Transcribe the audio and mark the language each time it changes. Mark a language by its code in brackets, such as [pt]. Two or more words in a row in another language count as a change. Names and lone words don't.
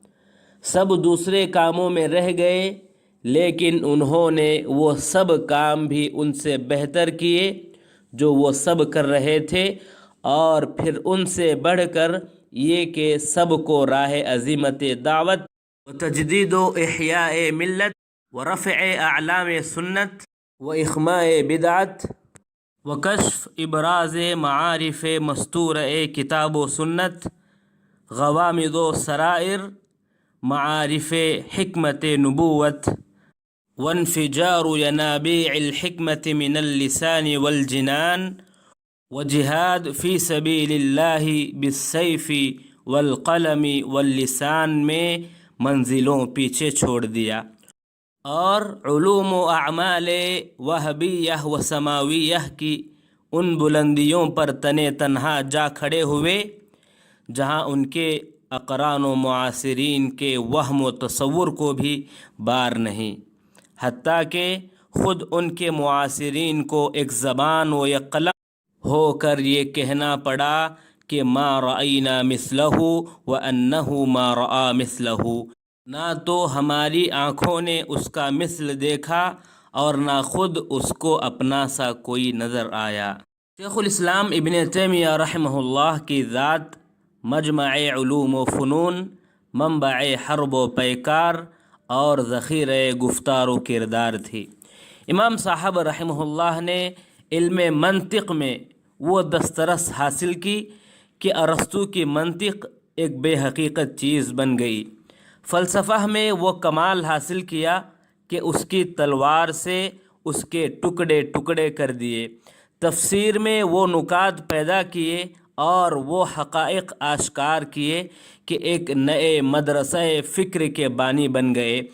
[ur] سب دوسرے کاموں میں رہ گئے، لیکن انہوں نے وہ سب کام بھی ان سے بہتر کیے جو وہ سب کر رہے تھے، اور پھر ان سے بڑھ کر یہ کہ سب کو راہ عظیمت دعوت و تجدید و احیاء ملت و رفع اعلام سنت و اخماء بدعت و کشف ابراز معارف مستور کتاب و سنت، غوامض و سرائر، معارف حکمت نبوت، [ar] وانفجار ینابیع الحکمت من اللسان والجنان، وجہاد فی سبیل اللہ بالسیف والقلم واللسان [ur] میں منزلوں پیچھے چھوڑ دیا، اور علوم و اعمال وہبیہ و سماویہ کی ان بلندیوں پر تنے تنہا جا کھڑے ہوئے جہاں ان کے اقران و معاصرین کے وہم و تصور کو بھی بار نہیں، حتیٰ کہ خود ان کے معاصرین کو ایک زبان و ایک قلم ہو کر یہ کہنا پڑا کہ [ar] ما رأینا مثلہ وانہ ما رأى مثلہ، [ur] نہ تو ہماری آنکھوں نے اس کا مثل دیکھا اور نہ خود اس کو اپنا سا کوئی نظر آیا۔ شیخ الاسلام ابن تیمیہ رحمہ اللہ کی ذات مجمع علوم و فنون، منبع حرب و پیکار اور ذخیرہ گفتار و کردار تھی۔ امام صاحب رحمہ اللہ نے علم منطق میں وہ دسترس حاصل کی کہ ارسطو کی منطق ایک بے حقیقت چیز بن گئی۔ فلسفہ میں وہ کمال حاصل کیا کہ اس کی تلوار سے اس کے ٹکڑے ٹکڑے کر دیے، تفسیر میں وہ نکات پیدا کیے اور وہ حقائق آشکار کیے کہ ایک نئے مدرسہ فکر کے بانی بن گئے۔